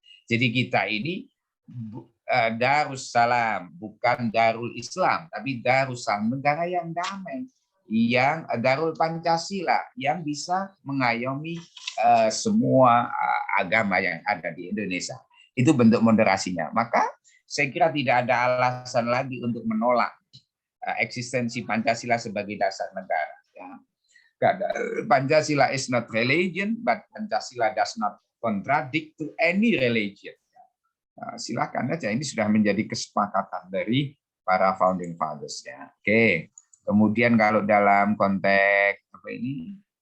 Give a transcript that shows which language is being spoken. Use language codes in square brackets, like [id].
[id] Jadi kita ini Darussalam, bukan Darul Islam, tapi Darussalam, negara yang damai, yang Darul Pancasila, yang bisa mengayomi semua agama yang ada di Indonesia. Itu bentuk moderasinya. Maka saya kira tidak ada alasan lagi untuk menolak eksistensi Pancasila sebagai dasar negara. Ya. [en] Pancasila is not religion, but Pancasila does not contradict to any religion. [id] Nah, silakan aja, ini sudah menjadi kesepakatan dari para [en] founding fathers [id] ya. Oke. Kemudian kalau dalam konteks apa ini?